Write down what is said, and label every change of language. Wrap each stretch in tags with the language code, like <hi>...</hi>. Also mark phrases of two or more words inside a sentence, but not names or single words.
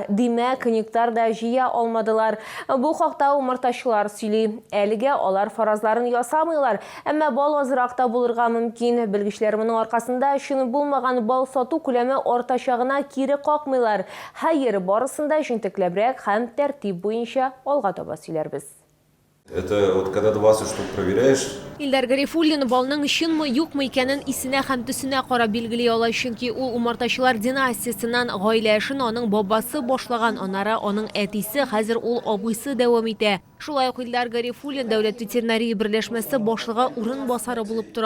<tt>Димәк, нектар да җыя алмадылар. Бу хакта умартачылар сөйли. Әлегә алар фаразларын ясамыйлар, әмма бал азракта булырга мөмкин. Белгечләр моның аркасында өчен булмаган бал сату күләме артачагына кире какмыйлар. Хәер, барысында җентекләбрәк һәм тәртип буенча алга</tt> <ru>Это вот когда 20 штук проверяешь.</ru> <tt>Илдар Гарифуллин балның чынмы, юкмы икәнен исенә һәм төсенә карап билгели ала, чөнки ул умартачылар династиясеннән гаилә эшен аның бабасы башлаган, аннары аның әтисе, хәзер ул абыйсы дәвам итә. Шулай ук Илдар Гарифуллин дәүләт ветеринария берләшмәсе башлыгы урынбасары булып тора.</tt>